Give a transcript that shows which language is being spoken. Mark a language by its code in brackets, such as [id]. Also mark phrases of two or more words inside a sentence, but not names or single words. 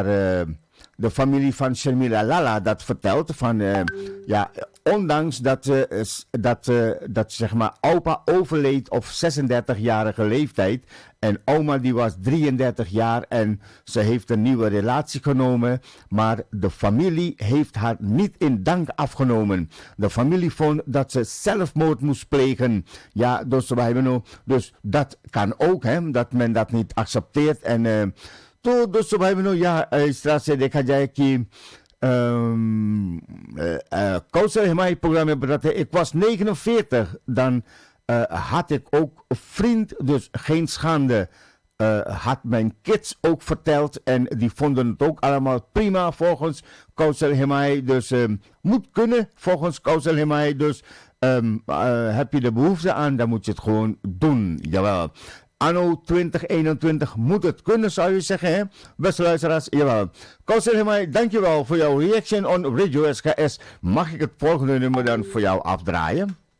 [nl] de familie van Sharmila Lala dat vertelt van ondanks dat zeg maar opa overleed op 36-jarige leeftijd en oma die was 33 jaar en ze heeft een nieuwe relatie genomen, maar de familie heeft haar niet in dank afgenomen. De familie vond dat ze zelfmoord moest plegen. Ja, dus dat kan ook, dat men dat niet accepteert en [hi] तो दोस्तों भाई बहनों यहाँ इस तरह से देखा जाए कि Kouser Hemai programma बताते [nl] ik was 49, dan had ik ook vriend, dus geen schande. Had mijn kids ook verteld en die vonden het ook allemaal prima volgens Kouser Hemai. Dus moet kunnen volgens Kouser Hemai. Dus heb je de behoefte aan, dan moet je het gewoon doen. Jawel. Anno 2021 moet het kunnen, zou je zeggen, hè? Beste luisteraars, jawel. Kouser Hemai, dankjewel voor jouw [en] reaction on [nl] Radio SKS. Mag ik het volgende nummer dan voor jou afdraaien?